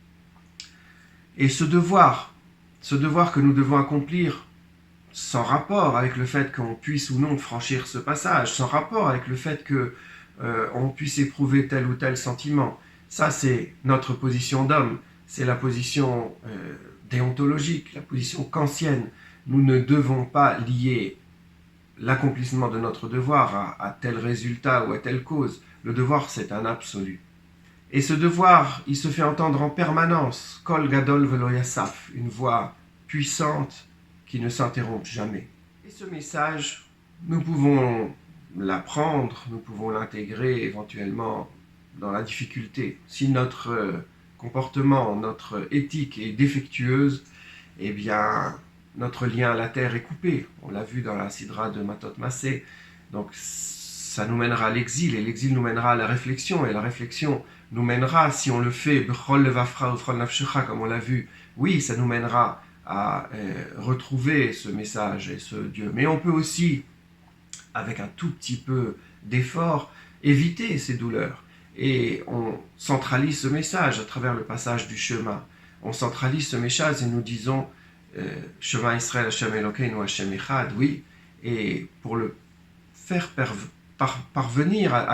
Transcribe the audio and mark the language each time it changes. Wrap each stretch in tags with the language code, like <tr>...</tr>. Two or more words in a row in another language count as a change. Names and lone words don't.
<fr>Et ce devoir que nous devons accomplir, sans rapport avec le fait qu'on puisse ou non franchir ce passage, sans rapport avec le fait qu'on puisse éprouver tel ou tel sentiment, ça c'est notre position d'homme, c'est la position déontologique, la position kantienne. Nous ne devons pas lier l'accomplissement de notre devoir à tel résultat ou à telle cause. Le devoir, c'est un absolu. Et ce devoir, il se fait entendre en permanence.</fr> <he>קול גדול ולא יסף,</he> <fr>une voix puissante qui ne s'interrompt jamais. Et ce message, nous pouvons l'apprendre, nous pouvons l'intégrer éventuellement dans la difficulté. Si notre comportement, notre éthique est défectueuse, eh bien, notre lien à la terre est coupé. On l'a vu dans la Sidra de Matot Massé. Donc, ça nous mènera à l'exil, et l'exil nous mènera à la réflexion, et la réflexion nous mènera, si on le fait,</fr> <he>בכל לבבך ובכל נפשך,</he> <fr>comme on l'a vu, oui, ça nous mènera à retrouver ce message et ce Dieu. Mais on peut aussi, avec un tout petit peu d'effort, éviter ces douleurs. et on centralise ce message à travers le passage du Shema. On centralise ce message et nous disons</fr> <he>שמע ישראל ה' אלוקינו ה' אחד,</he> <fr>oui, et pour le faire parvenir à</fr>